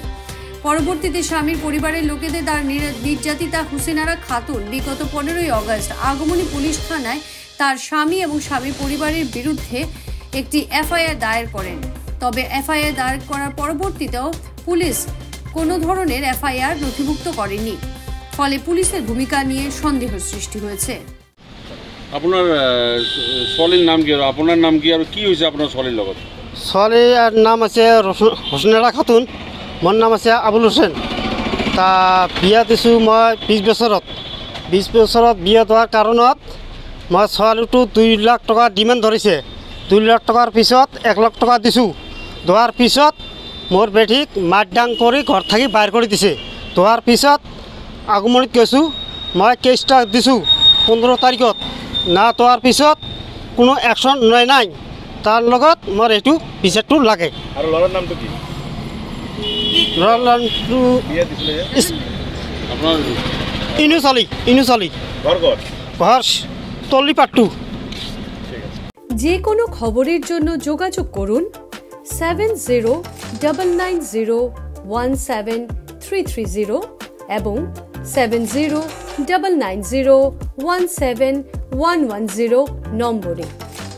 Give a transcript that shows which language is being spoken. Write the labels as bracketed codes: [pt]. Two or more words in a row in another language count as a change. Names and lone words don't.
[bn] পরবর্তীতে স্বামীর পরিবারের লোকেদের দ্বারা নির্যাতিতা হুসেনারা খাতুন বিগত 15ই অগস্ট আগমনী পুলিশ থানায় তার স্বামী এবং স্বামীর পরিবারের বিরুদ্ধে একটি এফআইআর দায়ের করেন। তবে এফআইআর দায়ের করার পরবর্তীতেও পুলিশ কোনো ধরনের এফআইআর নথিভুক্ত করেনি। ফলে পুলিশের ভূমিকা নিয়ে সন্দেহের সৃষ্টি হয়েছে। [as] আপনার সলির নাম কি, আপনার নাম কি, আর কি হয়েছে আপনার সলির লগত? সলির নাম আছে হুসেনারা খাতুন, মোৰ নাম আছে আবুল হোসেন। তা বিয়া দিছোঁ মই 20 বছৰত। 20 বছৰত বিয়া হোৱাৰ কাৰণত মই ছোৱালীটো 2 লাখ টকা ডিমাণ্ড ধৰিছে। 2 লাখ টকাৰ পিছত 1 লাখ টকা দিছোঁ। ধোৱাৰ পিছত মোৰ বেটীক মাৰডাং কৰি ঘৰ থাকি বাহিৰ কৰি দিছে। ধোৱাৰ পিছত আগমনীত গৈছোঁ, মই কেছটা দিছোঁ 15 তাৰিখত। না তোৱাৰ পিছত কোনো একশ্যন লয় নাই। তাৰ লগত মোৰ এইটো বিচাৰটো লাগে। আৰু ল'ৰাৰ নামটো কি? ল'ৰাৰ নামটো আপোনাৰ ইনুছ আলী। ঘৰ তল্লিপাট্টু। [bn] যে কোনো খবরের জন্য যোগাযোগ করুন 7099017330 এবং 7099017110 নম্বরে।